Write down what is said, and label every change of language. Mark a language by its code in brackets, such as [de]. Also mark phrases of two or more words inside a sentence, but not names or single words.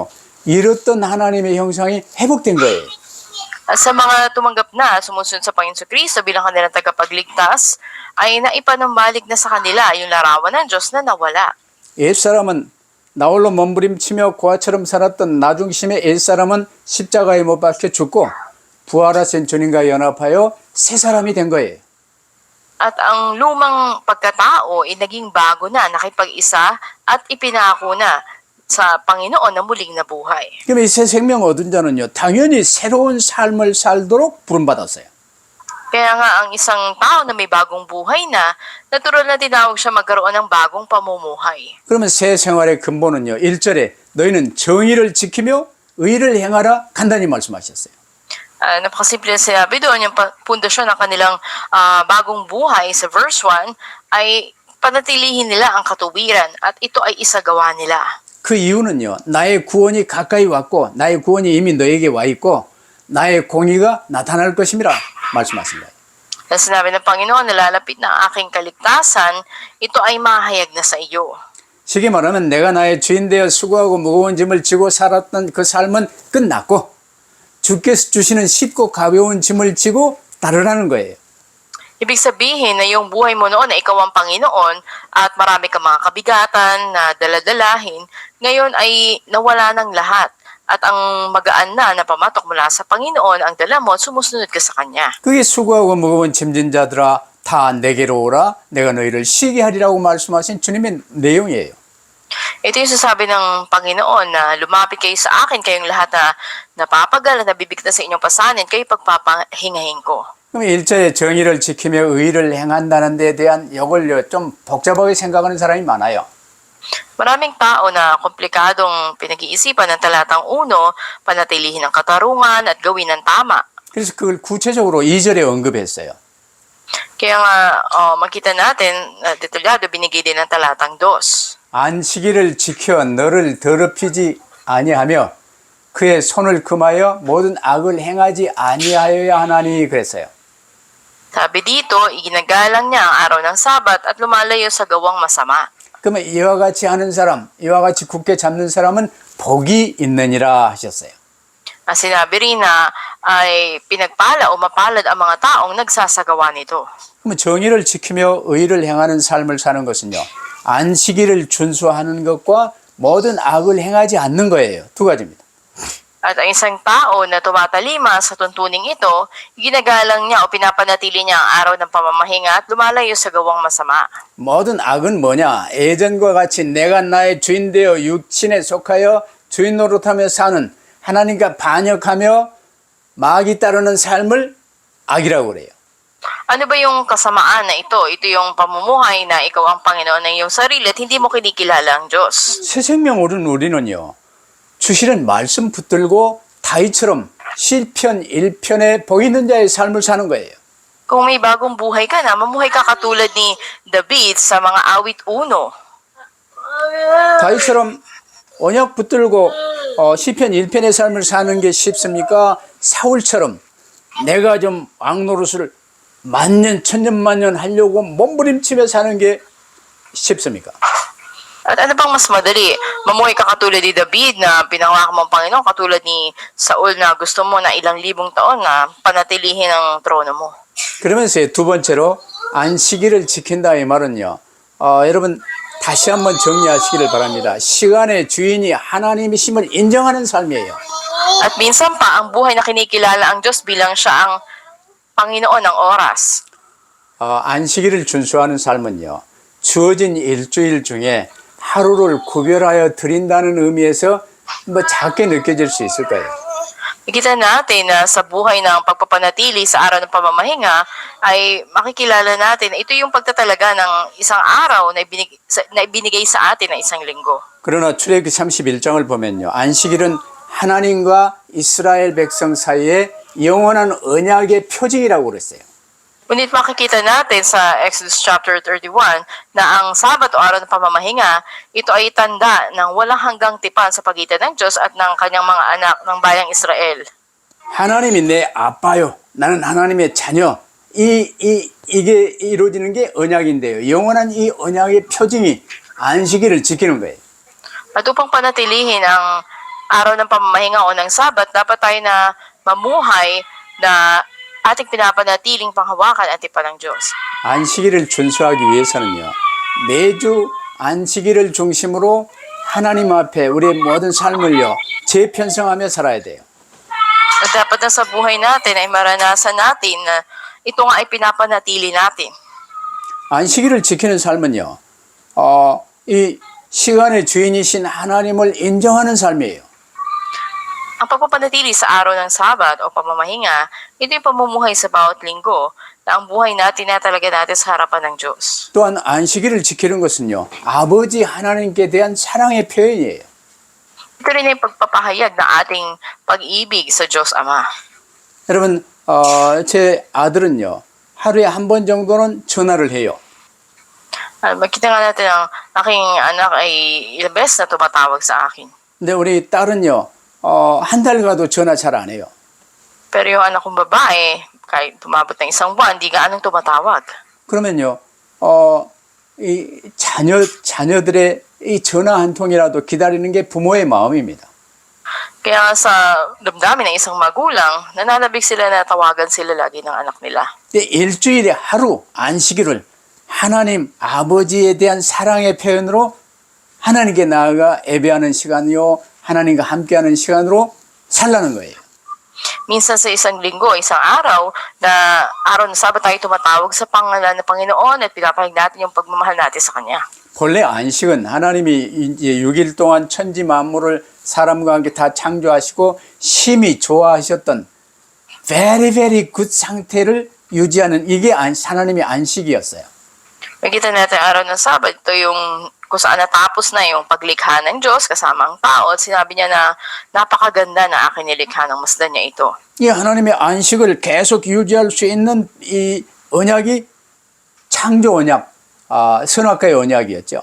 [ko] 잃었던 하나님의 형상이 회복된 거예요. [tl] At sa mga tumanggap na sumusunod sa Panginoon sa Kristo bilang kanilang tagapagligtas, ay naipanumbalik na sa kanila yung larawan ng Diyos na nawala. [ko] 옛사람은 나홀로 몸부림치며 고아처럼 살았던 나중심의 옛사람은 십자가에 못 박혀 죽고 부활하신 주님과 연합하여 새 사람이 된 거예요. [tl] At ang lumang pagkatao ay naging bago na, nakipag-isa at ipinako na sa Panginoon na muling nabuhay. [ko] 그럼 이 새 생명 얻은 자는요. 당연히 새로운 삶을 살도록 부름받았어요. [tl] Kaya nga ang isang tao na may bagong buhay na, natural na tinawag siya magkaroon ng bagong pamumuhay. [ko] 그러면 새 생활의 근본은요. 1절에 너희는 정의를 지키며 의를 행하라 간단히 말씀하셨어요. [tl] Napakasimple na sinabi doon, yung pundasyon ng kanilang bagong buhay sa verse 1 ay panatilihin nila ang katuwiran at ito ay isagawa nila. [ko] 그 이유는요. 나의 구원이 가까이 왔고 나의 구원이 이미 너에게 와 있고 나의 공의가 나타날 것임이라 말씀하신 거예요. [tl] Sinabi ng Panginoon, nalalapit na ang aking kaligtasan, ito ay mahayag na sa iyo. [ko] 쉽게 말하면 내가 나의 주인 되어 수고하고 무거운 짐을 지고 살았던 그 삶은 끝났고 주께서 주시는 쉽고 가벼운 짐을 지고 따르라는 거예요. [tl] Ibig sabihin na yung buhay mo noon na ikaw ang Panginoon at marami kang mga kabigatan na daladalahin, ngayon ay nawala ng lahat. At ang magaan na pamatok mula sa Panginoon ang dala mo at sumusunod ka sa Kanya. [ko] 그게 수고하고 무거운 짐진 자들아 다 내게로 오라 내가 너희를 쉬게 하리라고 말씀하신 주님의 내용이에요. [tl] Ito yung sasabi ng Panginoon na lumapit kayo sa akin, kayong lahat na napapagal at nabibigtan sa inyong pasanin, kayo pagpapahingahin ko. [ko] 그럼 1절에 정의를 지키며 의를 행한다는 데 대한 이걸 좀 복잡하게 생각하는 사람이 많아요. [tl] Maraming tao na komplikadong pinag-iisipan ng talatang 1, panatilihin ang katarungan at gawin ng tama. [ko] 그래서 그걸 구체적으로 2절에 언급했어요. [tl] Kaya nga makita natin, detalyado binigay din ng talatang 2. [ko] 안식일을 지켜 너를 더럽히지 아니하며 그의 손을 금하여 모든 악을 행하지 아니하여야 하나니 그랬어요. [tl] Sabi dito, iginagalang niya ang araw ng Sabat at lumalayo sa gawang masama. [ko] 그러면 이와 같이 하는 사람, 이와 같이 굳게 잡는 사람은 복이 있느니라 하셨어요. [tl] Sinabi rin na ay pinagpala o mapalad ang mga taong nagsasagawa nito. [ko] 그러면 정의를 지키며 의를 행하는 삶을 사는 것은요. 안식일을 준수하는 것과 모든 악을 행하지 않는 거예요. 두 가지입니다. [tl] At ang isang tao na tumatalima sa tuntuning ito, ginagalang niya o pinapanatili niya ang araw ng pamamahinga at lumalayo sa gawang masama. [ko] 모든 악은 뭐냐? 예전과 같이 내가 나의 주인 되어 육신에 속하여 주인 노릇하며 사는 하나님과 반역하며 마귀 따르는 삶을 악이라고 그래요. [tl] Ano ba yung kasamaan na ito? Ito yung pamumuhay na ikaw ang Panginoon ng iyong sarili at hindi mo kinikilala ang Diyos. [ko] 새 생명 얻은 우리는요, 주시는 말씀 붙들고 다윗처럼 시편 1편에 복 있는 자의 삶을 사는 거예요. [tl] Kung may bagong buhay ka na, mamuhay ka katulad ni David sa mga awit 1. [ko] 다윗처럼 언약 붙들고 시편 1편의 삶을 사는 게 쉽습니까? 사울처럼 내가 좀 왕노릇을 만년 천년만년 하려고 몸부림치며 사는 게 쉽습니까? [tl] At ano bang mas madali? Mamuhay ka katulad ni David na pinangako mong Panginoon, katulad ni Saul na gusto mo na ilang libong taon na panatilihin ang trono mo. [ko] 그러면서 두 번째로 안식일을 지킨다 이 말은요. 여러분 다시 한번 정리하시기를 바랍니다. 시간의 주인이 하나님이심을 인정하는 삶이에요. [tl] At minsan pa, ang buhay na kinikilala ang Diyos bilang siya ang Panginoon ng oras. [ko] 안식일을 준수하는 삶은요. 주어진 일주일 중에 하루를 구별하여 드린다는 의미에서 뭐 작게 느껴질 수 있을 거예요. [tl] Nakita natin na sa buhay ng pagpapanatili sa araw ng pamamahinga ay makikilala natin na ito yung pagtatalaga ng isang araw na ibinigay sa atin ng isang linggo. [ko] 그러나 출애굽기 31장을 보면요. 안식일은 하나님과 이스라엘 백성 사이에 영원한 언약의 표징이라고 그랬어요. [tl] Ngunit makikita natin sa Exodus chapter 31 na ang Sabat o araw ng pamamahinga, ito ay tanda ng walang hanggang tipan sa pagitan ng Diyos at ng kanyang mga anak ng bayang Israel. [ko] 하나님이 내 아빠요. 나는 하나님의 자녀. 이게 이루어지는 게 언약인데요. 영원한 이 언약의 표징이 안식일을 지키는 거예요. [tl] At upang panatilihin ang araw ng pamamahinga o ng Sabat, dapat tayo na mamuhay na ating pinapanatiling panghawakan at tipan ng Diyos. [ko] 안식일을 준수하기 위해서는요. 매주 안식일을 중심으로 하나님 앞에 우리의 모든 삶을요. 재편성하며 살아야 돼요. [tl] At dapat na sa buhay natin ay maranasan natin na ito nga ay pinapanatili natin. [ko] 안식일을 지키는 삶은요. 이 시간의 주인이신 하나님을 인정하는 삶이에요. [tl] Ang pagpapanatili sa araw ng Sabat o pamamahinga, ito yung pamumuhay sa bawat linggo na ang buhay natin na talaga natin sa harapan ng Diyos. [ko] 또한 안식일을 지키는 것은요. 아버지 하나님께 대한 사랑의 표현이에요. [tl] Ito rin ay pagpapahayag ng ating pag-ibig sa Diyos Ama. [ko] 여러분, 제 아들은요. 하루에 한 번 정도는 전화를 해요. [tl] Makita nga natin ang aking anak ay ilang beses na tumatawag sa akin. [ko] 근데 우리 딸은요. 한 달 가도 전화 잘 안 해요. [tl] Pero yung anak kong babae, kahit tumabot ng isang buwan, di gaanong tumatawag. [ko] 그러면요. 이 자녀들의 이 전화 한 통이라도 기다리는 게 부모의 마음입니다. [tl] Kaya sa damdamin ng isang magulang, nananabik sila na tawagan sila lagi ng anak nila. [ko] 일주일에 하루 안식일을 하나님 아버지에 대한 사랑의 표현으로 하나님께 나아가 예배하는 시간이요. 하나님과 함께하는 시간으로 살라는 거예요. [tl] Minsan sa isang linggo, isang araw, na araw na Sabat tayo tumatawag sa pangalan ng Panginoon at pinapahig natin yung pagmamahal natin sa Kanya. [ko] 본래 안식은 하나님이 이제 6일 동안 천지 만물을 사람과 함께 다 창조하시고 심히 좋아하셨던 [en] very very good [ko] 상태를 유지하는 이게 하나님의 안식이었어요. [tl] Makita natin araw ng Sabat, ito yung kung saan natapos na yung paglikha ng Diyos kasama ang tao at sinabi niya na napakaganda na aking nilikha ng masdan niya ito. [ko] 이 하나님의 안식을 계속 유지할 수 있는 이 언약이 창조 언약, 선악과의 언약이었죠.